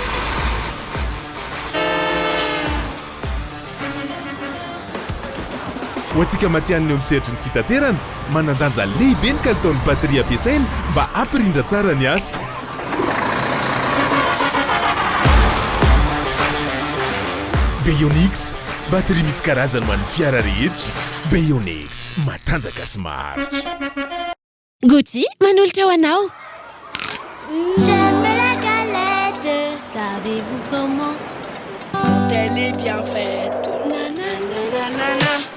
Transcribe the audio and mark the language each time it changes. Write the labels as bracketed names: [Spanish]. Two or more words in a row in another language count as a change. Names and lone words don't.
[Malagasy] Ho antsika matianiny eo misehatry ny fitaterana, manan-danja lehibe ny kalitaon'ny batery ampiasaina mba ampirindra tsara ny asa. Bionix, batery misy karazany ho an'ny fiara rehetra. Bionix, matanjaka sy maharitra. Gucci, manolotra ho anao. [French] J'aime la galette. Savez-vous comment? Quand elle est bien faite. [Malagasy] Nanana.